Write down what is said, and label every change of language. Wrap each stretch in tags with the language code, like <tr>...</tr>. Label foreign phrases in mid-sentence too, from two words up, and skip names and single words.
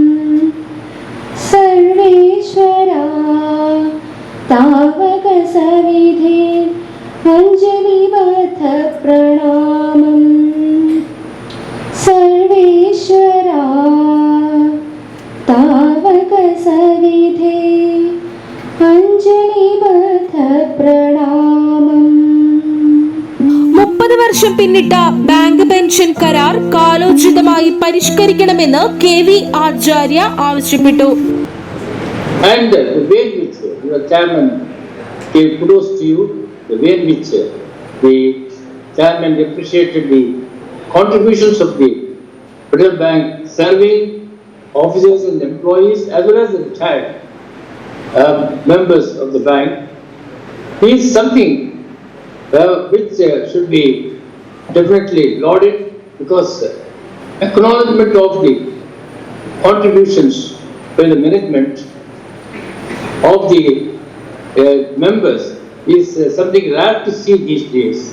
<sa>सर्वेश्वरा तावक सविधे अंजलिबद्ध प्रणामम् सर्वेश्वरा तावक सविधे अंजलिबद्ध प्रणामम्</sa> <ml>30 വർഷം പിന്നിട്ട ബാങ്ക് പെൻഷൻ കരാർ കാലോചിതമായി പരിഷ്കരിക്കണമെന്ന് KV ആചാര്യ ആവശ്യപ്പെട്ടു.</ml> <en>And the way in which your chairman gave kudos to you, the way in which the chairman appreciated the contributions of the Federal Bank serving officers and employees as well as the retired members of the bank is something which should be definitely lauded because acknowledgement of the contributions by the management of the members is something rare to see these days.</en>